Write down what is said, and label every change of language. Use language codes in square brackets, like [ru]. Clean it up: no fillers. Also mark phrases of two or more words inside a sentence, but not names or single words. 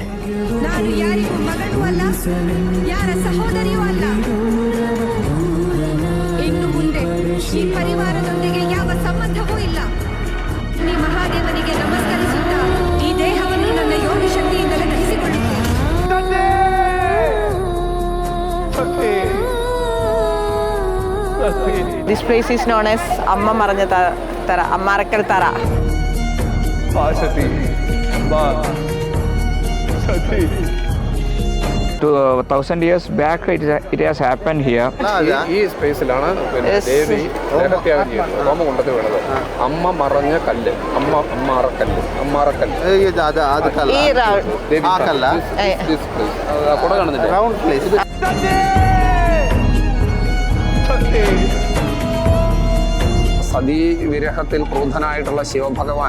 [kn] ನಾನು ಯಾರಿಗೂ ಮಗನೂ ಅಲ್ಲ, ಯಾರ ಸಹೋದರಿಯೂ ಅಲ್ಲ. ಇನ್ನು ಮುಂದೆ ಈ ಪರಿವಾರದೊಂದಿಗೆ ಯಾವ ಸಂಬಂಧವೂ ಇಲ್ಲ. ಈ ಮಹಾದೇವನಿಗೆ ನಮಸ್ಕರಿಸುತ್ತಾ ಈ ದೇಹವನ್ನು ನನ್ನ ಯೋಗಿ ಶಕ್ತಿಯಿಂದಲೇ ದಹಿಸಿಕೊಳ್ಳುತ್ತೇನೆ. [en] This place is known as Amma Maranja Tara, Ammarakal Tara. Sati. 2000 years back it has happened here. [ml] ഈ സ്പേസിലാണ് പിന്നെ [en] Yes. [ml] ദേവി നേരത്തെയാഗം ചെയ്യുന്നത്. ഹോമം കൊണ്ടത് വീണത്. അമ്മ മറഞ്ഞ കല്ല്, അമ്മാറക്കല്ല്. [kn] ಅದು ಕಲ್ಲ, ಈ round. ಆ ಕಲ್ಲ, [ml] കുട കാണുന്നില്ല, [en] round place. [ml] സതീ വിരഹത്തിൽ ക്രുദ്ധനായിട്ടുള്ള ശിവഭഗവാൻ